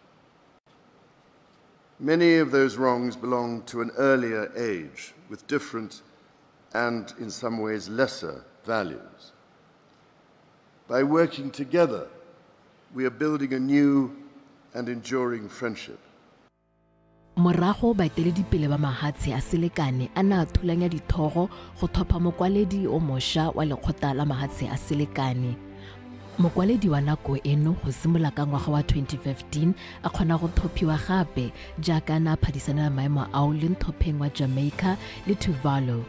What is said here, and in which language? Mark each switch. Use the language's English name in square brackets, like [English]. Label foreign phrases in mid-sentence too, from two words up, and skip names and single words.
[English] Many of those wrongs belong to an earlier age with different and, in some ways, lesser values. By working together, we are building a new and enduring friendship. [Tswana] Morago baeteledipele ba mahatshe a selekane a ne a thulanya dithogo go thopa mokwaledi o mošwa wa lekgotla la mahatshe a selekane. Mokwaledi wa nako eno go simolola ka ngwaga wa 2015 a kgona go thophiwa gape jaaka na phadisana maemo ao le nthopeng wa Jamaica le Tuvalu.